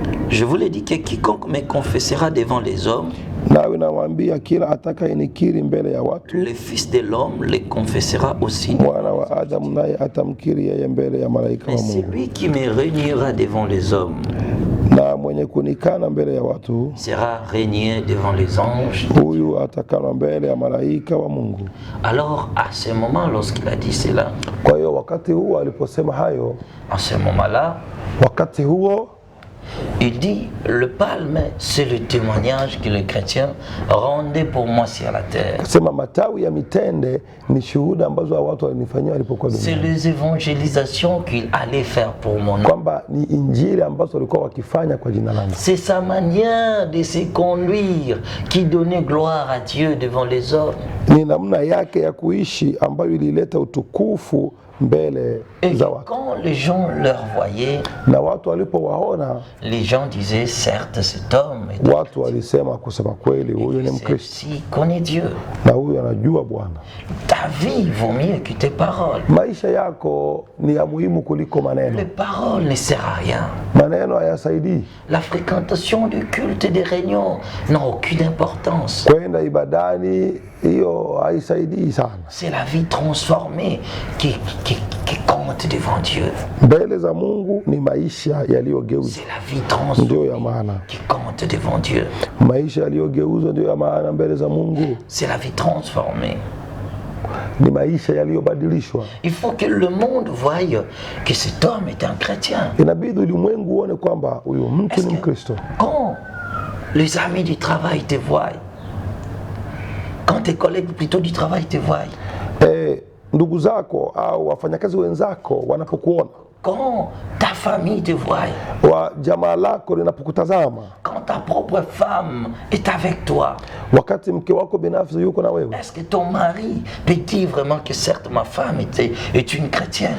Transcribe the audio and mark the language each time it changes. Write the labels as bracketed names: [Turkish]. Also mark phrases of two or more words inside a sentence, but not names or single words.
[French] Je vous l'ai dit que quiconque me confessera devant les hommes, [Swahili] nawe nawaambia kila atakayenikiri mbele ya watu, [French] le Fils de l'homme les confessera aussi. [Swahili] mwana wa Adamu naye atamkiri yeye mbele ya malaika wa [French] Mais [Swahili] Mungu. [French] celui qui me régnera devant les hommes [Swahili] Na mwenye kunikana mbele ya watu, [French] sera régné devant les anges. [Swahili] huyu atakana mbele ya malaika wa Mungu. [French] Alors, à ce moment, lorsqu'il a dit cela, [Swahili] Kwa hiyo wakati huo aliposema hayo, [French] en ce moment-là, [Swahili] wakati huo [French] il dit, le palme, c'est le témoignage que les chrétiens rendaient pour moi sur la terre. [Swahili] sema matawi ya mitende ni shuhuda ambazo watu walinifanyia walipokuwa [French] C'est [Swahili] duniani, [French] les évangélisations qu'il allait faire pour mon nom. [Swahili] kwamba ni injili ambazo walikuwa wakifanya kwa jina langu. [French] C'est sa manière de se conduire qui donnait gloire à Dieu devant les hommes. [Swahili] Ni namna yake ya kuishi ambayo ilileta utukufu mbele [French] Et [Swahili] za watu, [French] quand les gens leur voyaient, [Swahili] na watu walipowaona, [French] les gens disaient, certes, cet homme est [Swahili] watu walisema kusema kweli, huyu ni Mkristo [French] celui-ci connaît Dieu. [Swahili] na huyu anajua Bwana. [French] Ta vie vaut mieux que tes paroles. [Swahili] Maisha yako ni ya muhimu kuliko [French] Les [Swahili] maneno. [French] paroles ne servent à rien. [Swahili] Maneno hayasaidii. [French] La fréquentation du culte et des réunions n'a aucune importance. [Swahili] Kwenda ibadani hiyo haisaidii sana. [French] C'est la vie transformée qui compte devant Dieu. [Swahili] Mbele za Mungu ni maisha yaliyogeuzwa [French] C'est la vie [Swahili] ndio ya [French] transformée [Swahili] maana. [French] qui compte devant Dieu. [Swahili] Maisha yaliyogeuzwa ndio ya maana mbele za Mungu. [French] C'est la vie transformée. [Swahili] Ni maisha yaliyobadilishwa. [French] Il faut que le monde voie que cet homme est un chrétien. [Swahili] Inabidi ulimwengu uone kwamba huyu mtu ni Mkristo. [French] Quand les amis du travail te voient, quand tes collègues plutôt du travail te voient, [Swahili] Ndugu zako au wafanyakazi wenzako wanapokuona, [French] quand ta famille te voit, [Swahili] wa jamaa lako linapokutazama, [French] quand ta propre femme est avec toi, [Swahili] wakati mke wako binafsi yuko na wewe, [French] est-ce que ton mari peut dire vraiment que certes ma femme est une chrétienne?